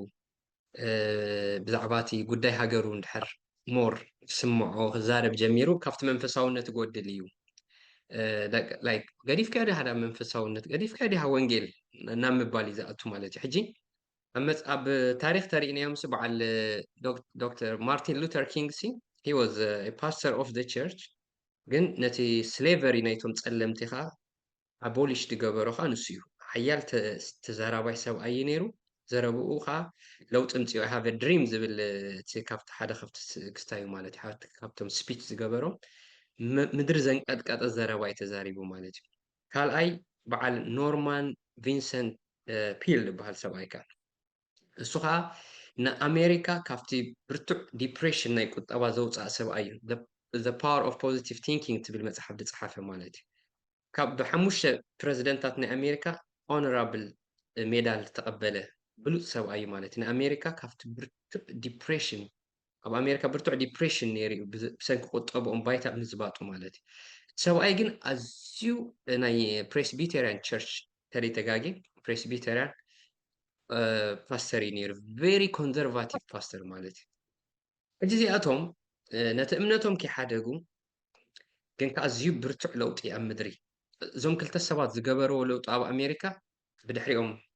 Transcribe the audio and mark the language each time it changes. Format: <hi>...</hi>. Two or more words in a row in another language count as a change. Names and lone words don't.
<ti>ብዛዕባ እቲ ጉዳይ ሃገሩ እንድሕር ሞር ክስምዖ ክዛረብ ጀሚሩ ካብቲ መንፈሳውነት ይጎድል እዩ ላይክ ገዲፍካ ዲኻ ናብ መንፈሳውነት ገዲፍካ ዲኻ ወንጌል ናብ ምባል እዩ ዝኣቱ ማለት እዩ ሕጂ ኣብ ታሪክ ተሪእናዮምስ በዓል ዶክተር ማርቲን ሉተር ኪንግ ሲ</ti> <en>he was a pastor of the church</en> <ti>ግን ነቲ ስሌቨሪ ናይቶም ፀለምቲ ኻ ኣቦሊሽ ዝገበሮ ኻ ንሱ እዩ ሓያል ተዛራባይ ሰብኣይ ነይሩ ዘረብኡ ኻ ለውጢ ምፅኡ</ti> <en>I have a dream</en> <ti>ዝብል እቲ ካብቲ ሓደ ካብቲ ክስታዩ ማለት እዩ ካብቶም ስፒች ዝገበሮም ምድሪ ዘንቀጥቀጠ ዘረባይ ተዛሪቡ ማለት እዩ ካልኣይ በዓል ኖርማን ቪንሰንት ፒል ዝበሃል ሰብኣይ ካ እሱ ኸዓ ንኣሜሪካ ካብቲ ብርቱዕ ዲፕሬሽን ናይ ቁጠባ ዘውፃእ ሰብኣይ እዩ</ti> <en>the power of positive thinking</en> <ti>ትብል መፅሓፍ ዝፀሓፈ ማለት እዩ ካብ ብሓሙሽተ ፕረዚደንታት ናይ ኣሜሪካ</ti> <en>honorable medal</en> <ti>ተቐበለ ብሉፅ ሰብኣይ እዩ ማለት እዩ ንኣሜሪካ ካብቲ ብርቱዕ ዲፕሬሽን ኣብ ኣሜሪካ ብርቱዕ ዲፕሬሽን ነይሩ እዩ ብሰንኪ ቁጠብኦም ባይታ ምዝባጡ ማለት እዩ ሰብኣይ ግን ኣዝዩ ናይ</ti> <en>Presbyterian church</en> <ti>ተሪተጋጊ</ti> <en>Presbyterian pastor</en> <ti>እዩ ነይሩ</ti> <en>very conservative pastor</en> <ti>ማለት እዩ ሕጂ እዚኣቶም ነቲ እምነቶም ከይሓደጉ ግን ከኣዝዩ ብርቱዕ ለውጢ ኣብ ምድሪ እዞም ክልተ ሰባት ዝገበርዎ ለውጢ ኣብ ኣሜሪካ ብድሕሪኦም</ti>